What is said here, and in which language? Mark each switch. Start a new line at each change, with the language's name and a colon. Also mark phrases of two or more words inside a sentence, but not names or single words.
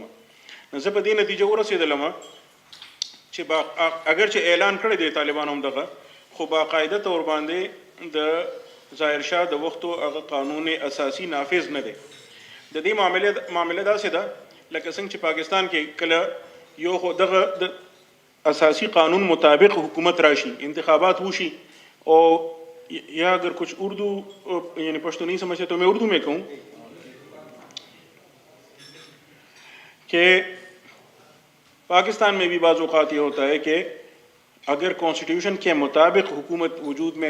Pashto: نو زه په دې نتیجه ورسېدلم چې اگر چې اعلان کړی دی طالبانو هم دغه خو باقاعده طور باندې د ظاهرشاه د وختو هغه قانون اساسي نافذ نه دی. د دې معامله داسې ده لکه څنګه چې پاکستان کې کله یو خو دغه د اساسی قانون مطابق حکومت راشي انتخابات وشي او یا
Urdu: اگر کچھ اردو یعنی پشتو نہیں سمجھتے تو میں اردو میں کہوں کہ پاکستان میں بھی بعض اوقات یہ ہوتا ہے کہ اگر کانسٹیٹیوشن کے مطابق حکومت وجود میں